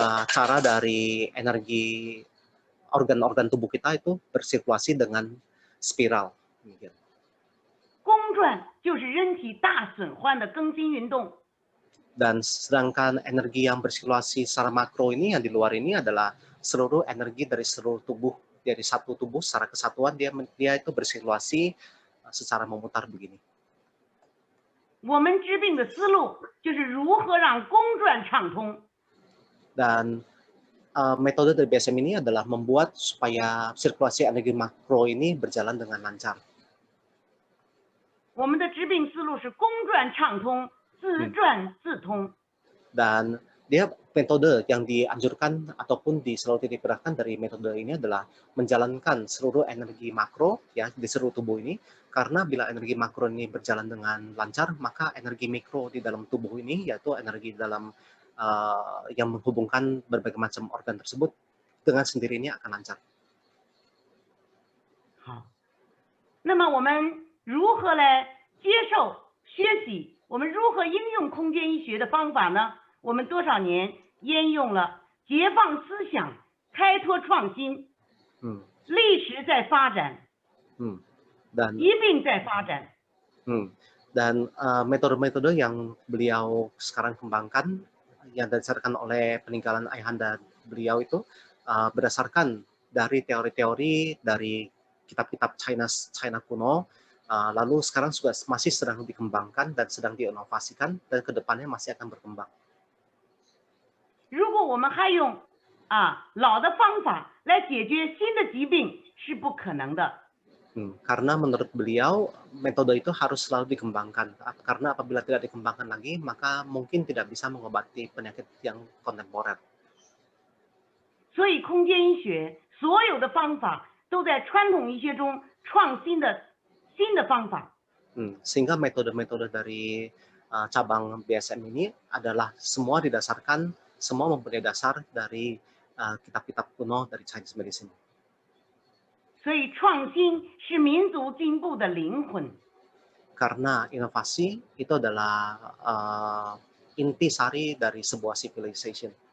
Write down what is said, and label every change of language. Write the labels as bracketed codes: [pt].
[id] Cara dari energi organ-organ tubuh kita itu bersirkulasi dengan spiral. [zh] 公转就是人体大损坏的更新运动。 [id] Dan sedangkan energi yang bersirkulasi secara makro ini yang di luar ini adalah seluruh energi dari seluruh tubuh, dari satu tubuh secara kesatuan dia itu bersirkulasi secara memutar begini. [zh] 我们治病的思路就是如何让公转畅通。 [id] Dan metode dari BSM ini adalah membuat supaya sirkulasi energi makro ini berjalan dengan lancar. [zh] 我们的治病思路是公转畅通，自转自通。 [id] Dan dia metode yang dianjurkan ataupun selalu diperhatikan dari metode ini adalah menjalankan seluruh energi makro ya di seluruh tubuh ini, karena bila energi makro ini berjalan dengan lancar, maka energi mikro di dalam tubuh ini, yaitu energi dalam yang menghubungkan berbagai macam organ tersebut, dengan sendirinya akan lancar. [zh] 好，那么我们如何来接受学习？我们如何应用空间医学的方法呢？我们多少年沿用了解放思想、开拓创新，历史在发展， [id] dan [zh] 疾病在发展。 [id] Dan metode-metode yang beliau sekarang kembangkan yang didasarkan oleh peninggalan ayahanda beliau itu berdasarkan dari teori-teori dari kitab-kitab China kuno, lalu sekarang juga masih sedang dikembangkan dan sedang diinovasikan, dan kedepannya masih akan berkembang. [zh] 如果我们还用老的方法来解决新的疾病，是不可能的。 [id] Karena menurut beliau metode itu harus selalu dikembangkan, karena apabila tidak dikembangkan lagi maka mungkin tidak bisa mengobati penyakit yang kontemporer. [zh] 所以空间医学所有的方法都在传统医学中创新的新的方法。 [id] Sehingga metode-metode dari cabang BSM ini adalah semua mempunyai dasar dari kitab-kitab kuno dari Chinese medicine. [zh] 所以创新是民族进步的灵魂。 [id] Karena inovasi itu adalah intisari dari sebuah civilization.